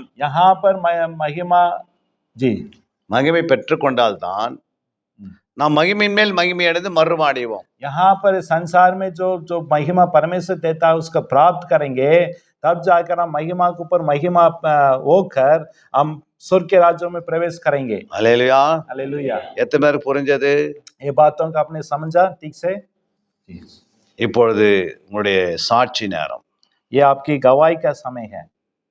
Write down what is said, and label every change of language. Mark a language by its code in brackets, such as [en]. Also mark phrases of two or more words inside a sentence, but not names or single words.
[hi] यहाँ पर महिमा जी [ta] மகிமை பெற்றுக்கொண்டால்தான் நாம் மகிமையின் மேல் மகிமை அடைந்து மறுரூபம் அடைவோம். [hi] यहाँ पर संसार में जो जो महिमा परमेश्वर देता है उसका प्राप्त करेंगे, तब जाकर हम महिमा के ऊपर महिमा होकर हम स्वर्ग के राज्यों में प्रवेश करेंगे। [ta] அல்லேலூயா. [hi] हालेलुया। [ta] எத்தனை பேருக்கு புரிஞ்சது? [hi] ये बातों का आपने समझा ठीक से? [ta] இப்பொழுது உங்களுடைய சாட்சி நேரம். [hi] ये आपकी गवाही का समय है।